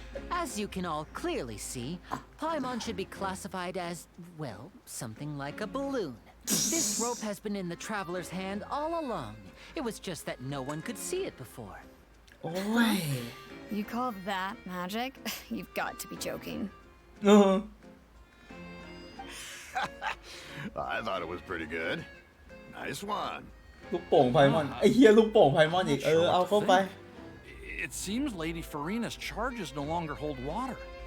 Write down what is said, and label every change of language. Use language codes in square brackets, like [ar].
[en] As you can all clearly see, Paimon should be classified as, well, something like a balloon. This rope has been in the traveler's hand all along, It was just that no one could see it before. โอ้ย You call that magic? You've got to be joking. เออ I thought it was pretty good. Nice one. [th] ลูกโป่งไพมอนไอ้เฮียลูกโป่งไพมอนอีกเอาเข้าไป [en] It seems Lady Farina's charges no longer hold water.